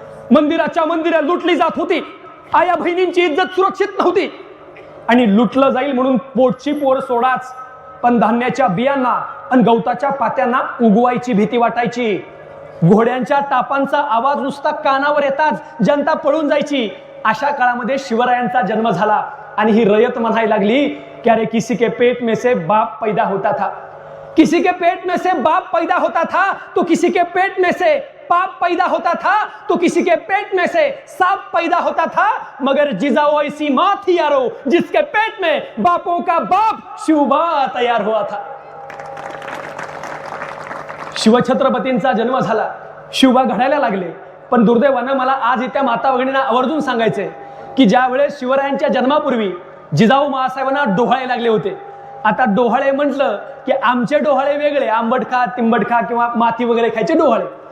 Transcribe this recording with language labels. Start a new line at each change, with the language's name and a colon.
Marathi: मंदिराच्या मंदिरं लुटली जात होती, आया बहिणींची इज्जत सुरक्षित नव्हती आणि लुटलं जाईल म्हणून पोटची पोर सोडाच, पण धान्याच्या बियांना आणि गवताच्या पात्यांना उगवायची भीती वाटायची. घोड्यांच्या टापांचा आवाज नुसता कानावर येताच जनता पळून जायची. अशा काळामध्ये शिवरायांचा जन्म झाला आणि ही रयत म्हणायला लागली की
Hindi: अरे किसी के पेट में से बाप पैदा होता था, किसी के पेट में से बाप पैदा होता था, तो किसी के पेट में से पाप पैदा होता था, तो किसी के पेट में से सांप पैदा होता था, मगर जिजाऊ ऐसी मां थी यारो जिसके पेट में बापों का बाप शिवबा तैयार हुआ था.
Marathi: शिवछत्रपतींचा जन्म झाला, शिवबा घडायला लागले. पण दुर्दैवानं मला आज इथं माता भगिनींना आवर्जून सांगायचंय की ज्या वेळेस शिवरायांच्या जन्मापूर्वी जिजाऊ महासाहेबांना डोहाळे लागले होते. आता डोहाळे म्हटलं की आमचे डोहाळे वेगळे, आंबट खा, तिंबट खा किंवा माती वगैरे खायचे डोहाळे.